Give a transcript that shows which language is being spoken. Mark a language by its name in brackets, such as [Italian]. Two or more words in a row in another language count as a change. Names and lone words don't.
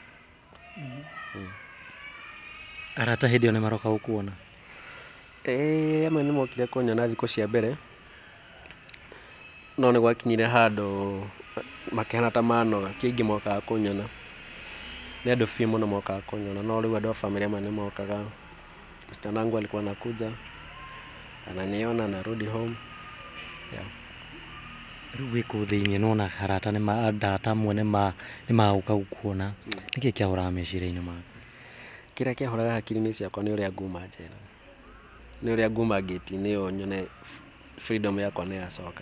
[Kikuyu] Arata hĩndĩ ĩyo nĩ maroka gũkuona? amwe nĩ mokire kũnyona thikũ cia mbere, no nĩ gwakinyire handũ makĩhana ta manoga, ti aingĩ mokaga kũnyona, nĩ andũ few mũno mokaga kũnyona, no rĩu andũ a family amwe nĩ mokaga. [Swahili] Msichana wangu alikuwa anakuja ananiona, narudi home. [Kikuyu] Rĩu wĩ kũu thĩinĩ nona arata amwe nĩ magũka gũkuona, nĩkĩ kĩahũraga meciria-inĩ maku? Kĩrĩa kĩahũraga hakiri-inĩ ciakwa nĩ ũrĩa nguma njera, nĩ ũrĩa nguma gate-inĩ ĩyo nyone freedom yakwa nĩ yacoka.